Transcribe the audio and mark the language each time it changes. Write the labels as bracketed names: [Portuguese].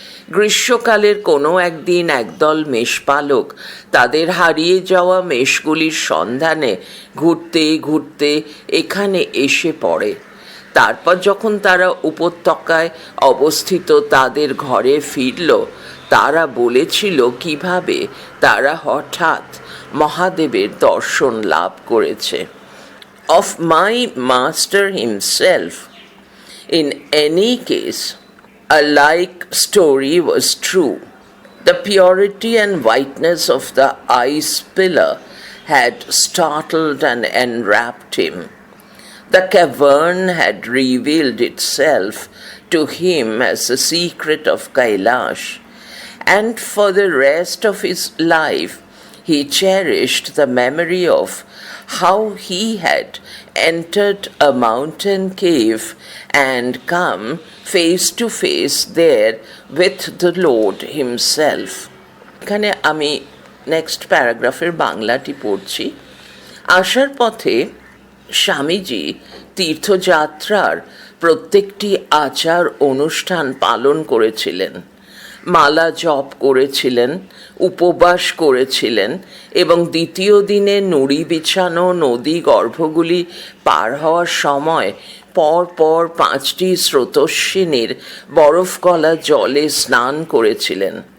[Bangla] গ্রীষ্মকালের কোনো একদিন একদল মেষপালক তাদের হারিয়ে যাওয়া মেষগুলির সন্ধানে ঘুরতে ঘুরতে এখানে এসে পড়ে। তারপর যখন তারা উপত্যকায় অবস্থিত তাদের ঘরে ফিরল, তারা বলেছিল কিভাবে তারা হঠাৎ মহাদেবের দর্শন লাভ করেছে। [English] Of my master himself, in any case, a like story was true. The purity and whiteness of the ice pillar had startled and enwrapped him. The cavern had revealed itself to him as the secret of Kailash, and for the rest of his life he cherished the memory of how he had entered a mountain cave and come face to face there with the Lord himself. [Bangla] এখানে আমি next প্যারাগ্রাফের বাংলাটি পড়ছি। আসার পথে স্বামীজি তীর্থযাত্রার প্রত্যেকটি আচার অনুষ্ঠান পালন করেছিলেন। মালা জপ করেছিলেন, উপবাস করেছিলেন এবং দ্বিতীয় দিনে নুড়ি বিছানো নদী গর্ভগুলি পার হওয়ার সময় পর পর 5টি স্রোতস্বিনীর বরফ গলা জলে স্নান করেছিলেন।